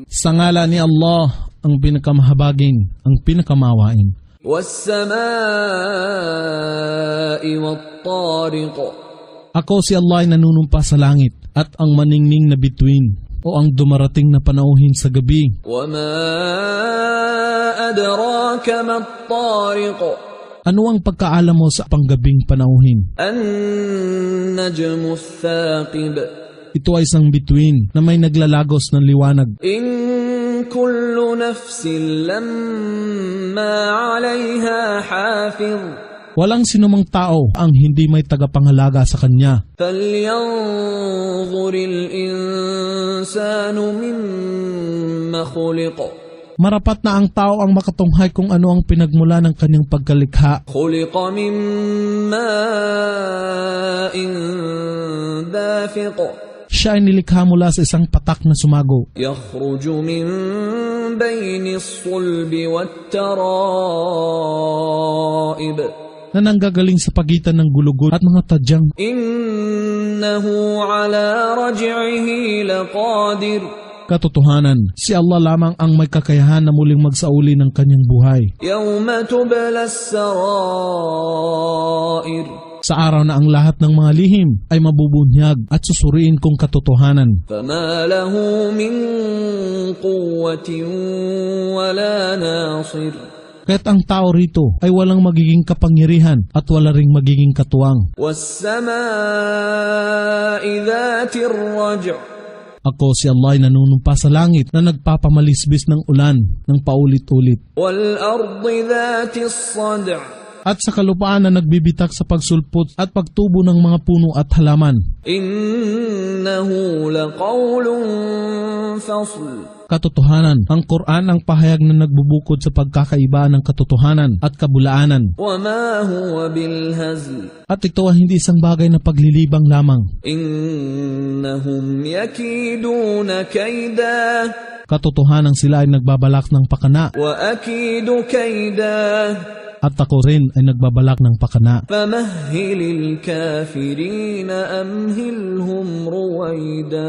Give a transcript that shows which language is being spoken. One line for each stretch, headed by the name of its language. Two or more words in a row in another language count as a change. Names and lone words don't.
Filipino: Sa ngala ni Allah, ang pinakamahabagin, ang pinakamawain.
Arabic: والسماء والطارق.
Filipino: Ako si Allah ay nanunumpa sa langit at ang maningning na bituin o ang dumarating na panauhin sa gabi.
Arabic: وما أدراك ما الطارق.
Filipino: Ano ang pagkaalam mo sa panggabing panauhin?
Arabic: النجم الثاقب.
Filipino: Ito ay isang bituin na may naglalagos ng liwanag.
Arabic: إن كل نفس لما عليها حافظ.
Filipino: Walang sinumang tao ang hindi may tagapangalaga sa kanya.
Arabic: فلينظر الإنسان مم خلق.
Filipino: Marapat na ang tao ang makatunghay kung ano ang pinagmula ng kanyang pagkalikha.
Arabic: خلق من ماء دافق.
Filipino: Siya ay nilikha mula sa isang patak na sumago.
Arabic: يخرج من بين الصلب والترائب.
Filipino: Na nanggagaling sa pagitan ng gulugod at mga tadyang.
Arabic: إنه على رجعه لقادر.
Filipino: Katotohanan, si Allah lamang ang may kakayahan na muling magsauli ng kanyang buhay.
Arabic: يوم تبلى السرائر.
Filipino: Sa araw na ang lahat ng mga lihim ay mabubunyag at susuriin kong katotohanan.
Arabic: فما له من قوة ولا ناصر.
Filipino: Kaya't ang tao rito ay walang magiging kapangyarihan at wala ring magiging katuwang.
Arabic: والسماء ذات الرجع'.
Filipino: Ako si Allah ay nanunumpa sa langit na nagpapamalisbis ng ulan ng paulit-ulit.
Arabic: والأرض ذات الصدع'.
Filipino: At sa kalupaan na nagbibitak sa pagsulpot at pagtubo ng mga puno at halaman.
Arabic: إنه لقول فصل.
Filipino: Katotohanan, ang Quran ang pahayag na nagbubukod sa pagkakaiba ng katotohanan at kabulaanan.
Arabic: وما هو بالهزل.
Filipino: At ito ay hindi isang bagay na paglilibang lamang.
Arabic: إنهم يكيدون كيدا.
Filipino: Katotohanan sila ay nagbabalak ng pakana.
Arabic: وأكيد كيدا.
Filipino: At ako rin ay nagbabalak ng pakana.
Arabic: فمهل الكافرين أمهلهم رويدا.